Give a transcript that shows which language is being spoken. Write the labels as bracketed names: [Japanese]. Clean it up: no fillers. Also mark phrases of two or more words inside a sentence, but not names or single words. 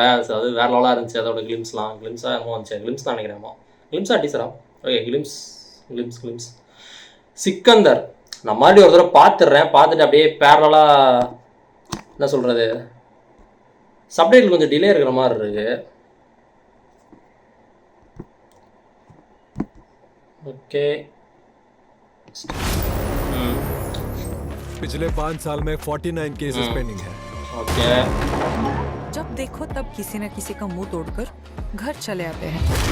[Tamil] அது வேறு லெவலாக இருந்துச்சு. அதோட கிளிம்ஸாக என்னமோ வந்துச்சு. கிளிம்ஸ் தான் நினைக்கிறேன். கிளிம்ஸா டீச்சரா? ஓகே, கிளிம்ஸ். சிக்கந்தர் நான் மாதிரி ஒரு தடவை பார்த்துட்டு அப்படியே பேரலாக என்ன சொல்கிறது, சப்டைட்டில் கொஞ்சம் டிலே இருக்கிற மாதிரி இருக்கு. [Hindi] ओके पिछले 5 साल में 49 [English] cases pending [Hindi] है। ओके जब देखो तब किसी न किसी का मुंह तोड़कर घर चले आते हैं।